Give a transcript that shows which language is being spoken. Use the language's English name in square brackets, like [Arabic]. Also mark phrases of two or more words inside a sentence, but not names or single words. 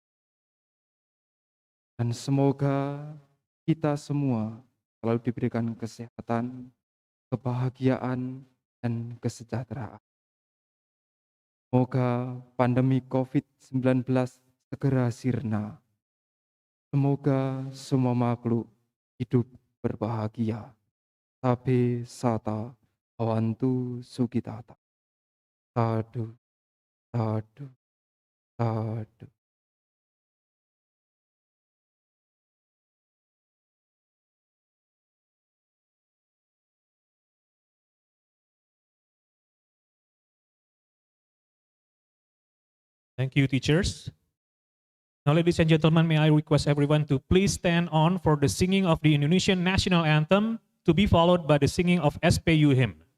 [Indonesian] Dan semoga kita semua selalu diberikan kesehatan, kebahagiaan, dan kesejahteraan. Semoga pandemi COVID-19 segera sirna. Semoga semua makhluk hidup berbahagia. [Pali] Sabe sata awantu sukitata. Sadu, sadu, sadu. [English] Thank you, teachers. Now, ladies and gentlemen, may I request everyone to please stand on for the singing of the Indonesian national anthem, to be followed by the singing of SPU hymn.